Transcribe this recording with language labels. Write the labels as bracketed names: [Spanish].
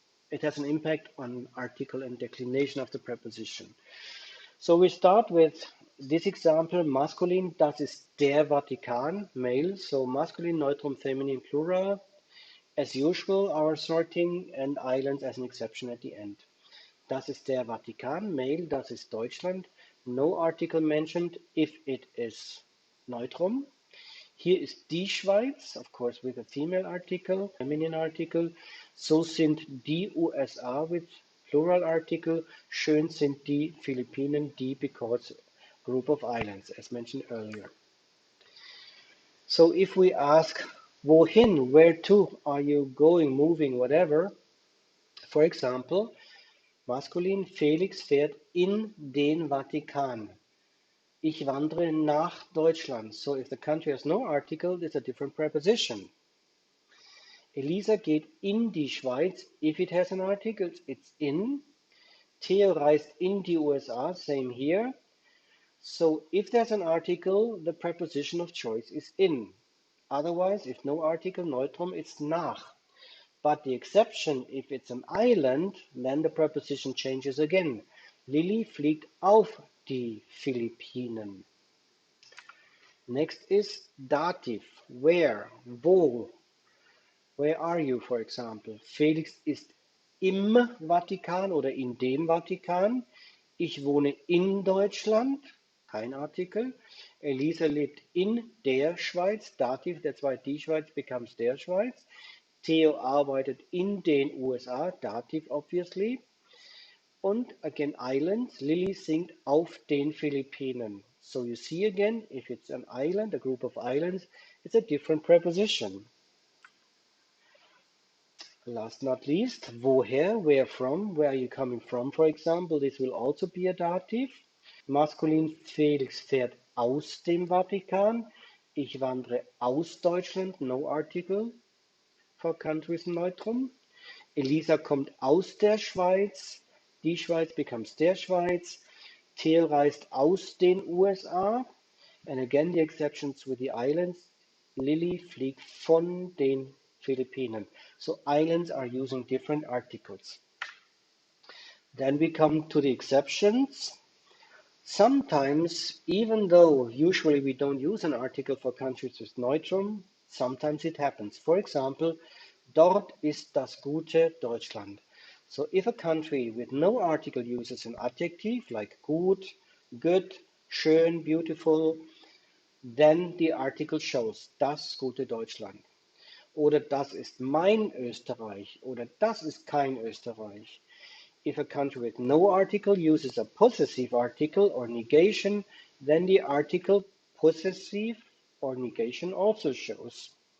[English] It has an impact on article and declination of the preposition. So we start with this example, masculine, [German] das ist der Vatikan, [English] male, so masculine, neutrum, feminine, plural. As usual, our sorting and islands as an exception at the end. [German] Das ist der Vatikan, male, das ist Deutschland. [English] No article mentioned if it is neutrum. Here is die Schweiz, of course, with a female article, feminine article. [German] So sind die USA [English] with plural article. [German] Schön sind die Philippinen, [English] die because group of islands, as mentioned earlier. So if we ask wohin, where to, are you going, moving, whatever, for example, maskulin, [German] Felix fährt in den Vatikan. Ich wandere nach Deutschland. [English] So if the country has no article, it's a different preposition. [German] Elisa geht in die Schweiz. [English] If it has an article, it's in. [German] Theo reist in die USA. [English] Same here. So if there's an article, the preposition of choice is in. Otherwise, if no article, neutrum, it's nach. But the exception, if it's an island, then the preposition changes again. [German] Lilly fliegt auf die Philippinen. [English] Next is Dativ. Where? Wo? Where are you, for example? [German] Felix ist im Vatikan oder in dem Vatikan. Ich wohne in Deutschland. Kein Artikel. Elisa lebt in der Schweiz. Dativ, that's why die Schweiz becomes der Schweiz. Theo arbeitet in den USA. Dativ, obviously. Und again, islands. Lily singt auf den Philippinen. [English] So you see again, if it's an island, a group of islands, it's a different preposition. Last not least, woher, where from, where are you coming from, for example, this will also be a dative. [German] Maskulin, Felix fährt aus dem Vatikan. Ich wandere aus Deutschland, [English] no article for countries neutrum. [German] Elisa kommt aus der Schweiz. Die Schweiz becomes der Schweiz. Theo reist aus den USA. [English] And again, the exceptions with the islands. [German] Lilly fliegt von den Philippinen. [English] So islands are using different articles. Then we come to the exceptions. Sometimes, even though usually we don't use an article for countries with neutrum, sometimes it happens. [German] For example, dort ist das gute Deutschland. [English] So if a country with no article uses an adjective like gut, good, schön, beautiful, then the article shows das gute Deutschland. [German] Oder das ist mein Österreich oder das ist kein Österreich. [English] If a country with no article uses a possessive article or negation, then the article possessive or negation also shows.